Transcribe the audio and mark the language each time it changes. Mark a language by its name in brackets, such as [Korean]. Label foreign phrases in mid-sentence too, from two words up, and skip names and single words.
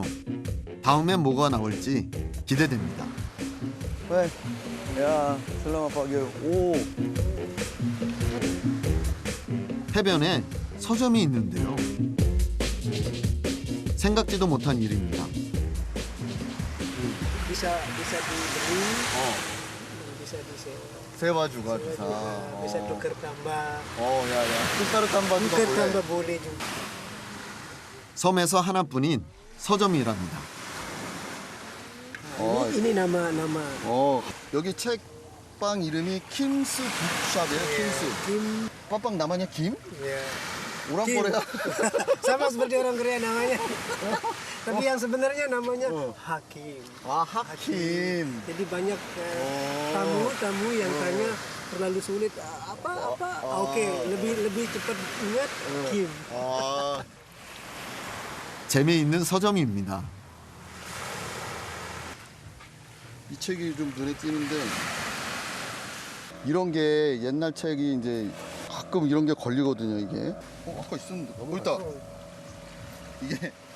[Korean] 다음엔 뭐가 나올지 기대됩니다. 왜? 야, [Indonesian] selamat pagi. [Korean] 오. 해변에 서점이 있는데요. 생각지도 못한 일입니다. [Indonesian] Bisa dibeli, bisa disewa. 세와 juga bisa. Bisa tukar tambah. 야. tukar tambah juga Tukar boleh. tambah boleh juga. [Korean] 섬에서 하나뿐인 서점이랍니다. [Indonesian] Ini nama. [Korean] 여기 책방 이름이 킴스 북샵이에요. [Indonesian] 킴스. 빠빵 namanya Kim? Ya. Orang Kim. Korea. Sama seperti orang Korea namanya. Tapi yang sebenarnya namanya Hakim. Hakim. Jadi banyak tamu yang tanya terlalu sulit apa. Oke, lebih cepat ingat Kim. [Korean] 재미있는 서점입니다. 이 책이 좀 눈에 띄는데 이런 게 옛날 책이 이제 가끔 이런 게 걸리거든요, 이게. 아까 있었는데. 있다. 이게